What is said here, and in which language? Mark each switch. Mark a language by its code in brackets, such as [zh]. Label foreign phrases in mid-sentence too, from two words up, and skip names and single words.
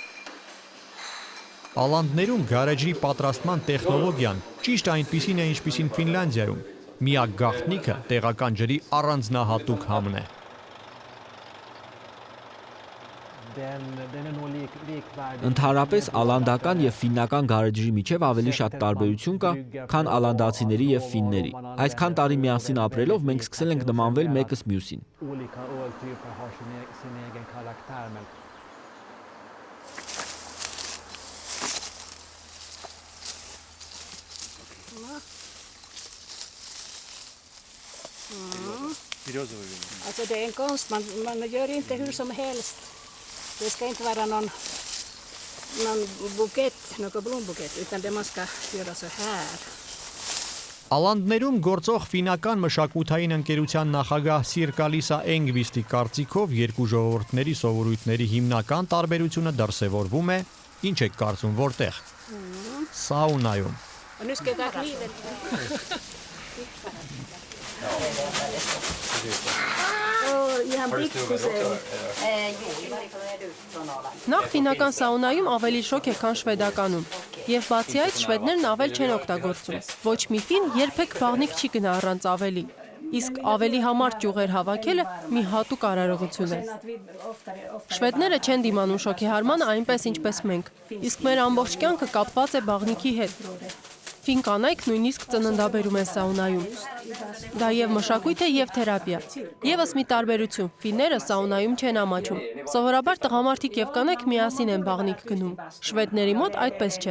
[hy] Ալանդներում գարեջրի պատրաստման տեխնոլոգիան ճիշտ այնպիսին է, ինչպիսին Ֆինլանդիայում։ Միակ գաղտնիքը տեղական ջրի առանձնահատուկ համն է։ Ընդհանրապես ալանդական եւ ֆիննական գարեջրի միջև ավելի շատ տարբերություն կա, քան ալանդացիների եւ ֆինների։ Այսքան տարի միասին ապրելով մենք սկսել ենք նմանվել մեկս մյուսին։ [sv] Alltså det är en konst, man gör inte hur som helst. Det ska inte vara någon bukett, någon blombukett, utan det man ska göra så här. [hy] Ալանդներում գործող ֆինական մշակութային ընկերության նախագահ Սիրկալիսա Էնգվիստի կարծիքով երկու ժողովուրդների սովորույթների հիմնական տարբերությունը դրսևորվում է, ինչ եք կարծում որտեղ։ Սաունայում։ [sv] Och nu ska jag ta kniven. [fi] Ihan pikkusen. [hy] Նախ ֆինական սաունայում ավելի շոգ է, քան շվեդականում, եւ բացի այդ շվեդներն ավել չեն օգտագործում։ Ոչ մի ֆին երբեք բաղնիկ չի գնա առանց ավելի։ իսկ ավելի համառ ճյուղեր հավաքելը մի հատուկ արարողություն է։ Շվեդները չեն դիմանում շոգեհարմանը այնպես ինչպես մենք, իսկ մեր ամբողջ կյանքը կապված է բաղնիքի հետ։ Ֆին կանայք նույնիսկ ծննդաբերում են սաունայում։ Դա եւ մշակույթ է եւ թերապիա։ Եվս մի տարբերություն՝ ֆինները սաունայում չեն ամաչում։ Սովորաբար տղամարդիկ եւ կանայք միասին են բաղնիք գնում։ Շվեդների մոտ այդպես չէ։